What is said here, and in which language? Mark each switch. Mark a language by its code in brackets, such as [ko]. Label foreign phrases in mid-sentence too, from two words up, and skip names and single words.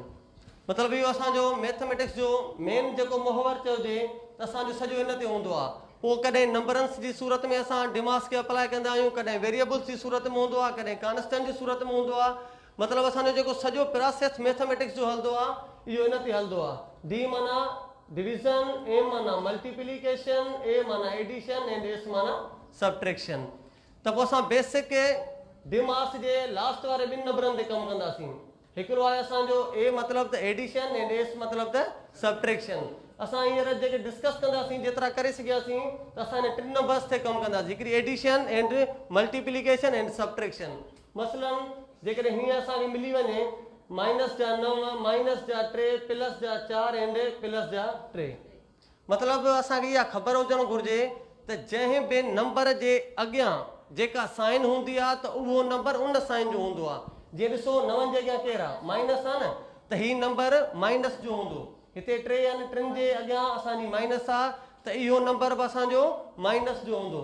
[sd] मतिलबु इहो असांजो मैथमेटिक्स जो मेन जेको मुहवर चइजे त असांजो सॼो हिन ते हूंदो आहे. पोइ कॾहिं नंबरन्स जी सूरत में असां डिमास खे अप्लाई कंदा आहियूं, कॾहिं वेरिएबल्स जी सूरत में हूंदो आहे, कॾहिं कांस्टेंट जी सूरत में हूंदो आहे. मतिलबु असांजो जेको सॼो प्रोसेस मैथमेटिक्स जो हलंदो आहे इहो हिन ते हलंदो आहे. डी माना डिवीज़न, एम माना मल्टीप्लिकेशन, ए माना [en] addition and S [sd] माना सब्ट्रैक्शन. त पोइ असां [en] basic DMAS [sd] जे लास्ट वारे 2 नंबरनि ते कमु कंदासीं. हिकिड़ो आहे असांजो ए मतिलबु त [en] addition and S [sd] मतिलबु त सब्ट्रैक्शन. असां हींअर जेके डिस्कस कंदासीं जेतिरा करे सघियासीं त असां हिन 3 नंबर्स ते कमु कंदासीं. हिकिड़ी [en] addition and multiplication and subtraction. [sd] मसलन जेकॾहिं हीअं असांखे मिली वञे माइनस जा 9, माइनस जा 3, प्लस जा 4 [en] and plus [sd] जा 3. मतिलबु असांखे इहा ख़बर हुजणु घुरिजे त जंहिं बि नंबर जे अॻियां जेका साइन हूंदी आहे त उहो नंबर उन साइन जो हूंदो आहे. जीअं ॾिसो 9 जे अॻियां केरु आहे, माइनस आहे न, त हीउ नंबर माइनस जो हूंदो. हिते 3 आहिनि, 3 जे अॻियां असांजी माइनस आहे त इहो नंबर बि असांजो माइनस जो हूंदो.